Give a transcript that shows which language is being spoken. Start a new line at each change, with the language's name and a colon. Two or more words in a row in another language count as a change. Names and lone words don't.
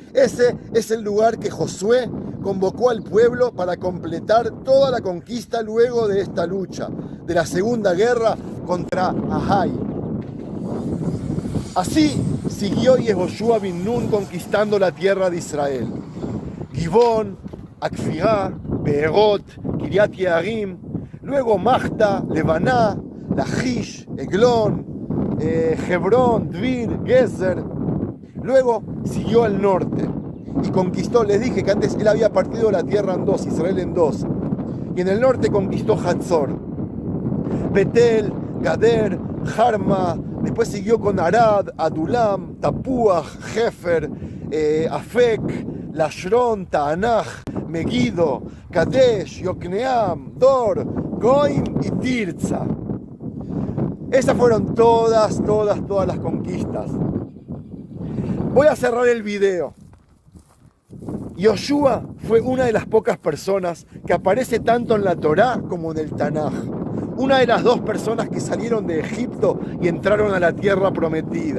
Spanish: Ese es el lugar que Josué convocó al pueblo para completar toda la conquista luego de esta lucha, de la segunda guerra contra Ahai. Así siguió Yehoshua bin Nun conquistando la tierra de Israel. Gibón, Akfirá, Beerot, Kiriat Yearim, luego Mahta, Lebaná, Lachish, Eglón, Hebrón, Dvir, Gezer. Luego siguió al norte y conquistó, les dije que antes él había partido la tierra en dos, Israel en dos. Y en el norte conquistó Hatzor, Betel, Gader, Jarma, después siguió con Arad, Adulam, Tapuach, Jefer, Afek, Lashron, Taanach, Megiddo, Kadesh, Yokneam, Dor, Goim y Tirza. Esas fueron todas las conquistas. Voy a cerrar el video. Yoshua fue una de las pocas personas que aparece tanto en la Torá como en el Tanaj. Una de las dos personas que salieron de Egipto y entraron a la tierra prometida.